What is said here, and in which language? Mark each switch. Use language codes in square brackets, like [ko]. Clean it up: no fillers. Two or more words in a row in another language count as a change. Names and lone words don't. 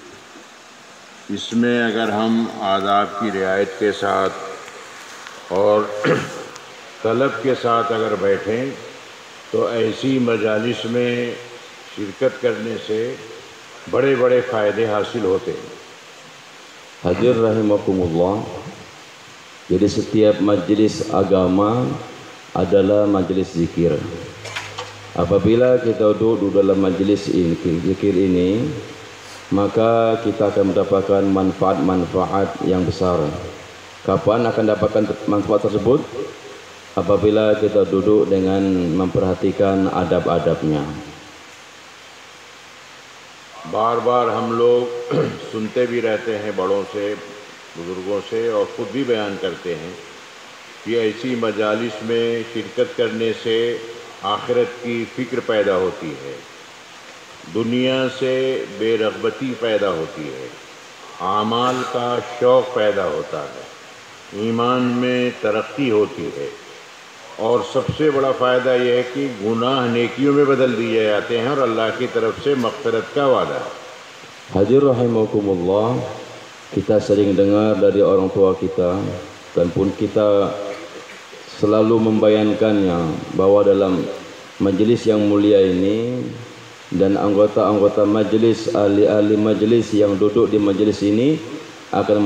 [ur] اس میں اگر ہم آداب کی رعایت کے ساتھ اور طلب کے ساتھ اگر بیٹھیں تو ایسی مجالس میں شرکت کرنے سے بڑے بڑے فائدے حاصل ہوتے ہیں. [id] Hadir rahimakumullah. Jadi setiap majlis agama adalah majlis zikir. Apabila kita duduk dalam majlis ini, zikir ini, maka kita akan mendapatkan manfaat-manfaat yang besar. Kapan akan dapatkan manfaat tersebut? Apabila kita duduk dengan memperhatikan adab-adabnya. [ur] بار بار ہم لوگ سنتے بھی رہتے ہیں بڑوں سے، بزرگوں سے، اور خود بھی بیان کرتے ہیں کہ ایسی مجالس میں شرکت کرنے سے آخرت کی فکر پیدا ہوتی ہے، دنیا سے بے رغبتی پیدا ہوتی ہے، اعمال کا شوق پیدا ہوتا ہے، ایمان میں ترقی ہوتی ہے، اور سب سے بڑا فائدہ یہ ہے کہ گناہ نیکیوں میں بدل دیے جاتے ہیں اور اللہ کی طرف سے مغفرت کا وعدہ ہے. [id] Hadir rahimakumullah, kita sering dengar dari orang tua kita dan pun kita selalu membayangkannya bahwa dalam majelis yang mulia ini dan anggota-anggota majelis, ahli-ahli majelis yang duduk di majelis ini akan